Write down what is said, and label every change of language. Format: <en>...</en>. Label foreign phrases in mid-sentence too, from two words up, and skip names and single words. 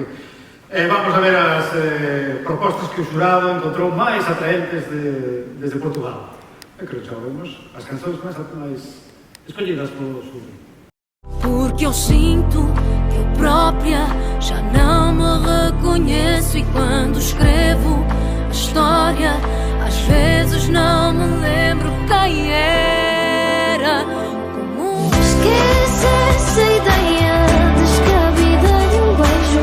<gl>Vamos a ver as propostas que o xurado encontrou máis atraentes desde Portugal. Creo que xa vemos as canções máis escollidas polo sur.</gl> <pt>Porque eu sinto que eu própria já não me reconheço, e quando escrevo a história às vezes não me lembro quem era. Como esquece essa ideia descabida de um beijo?</pt>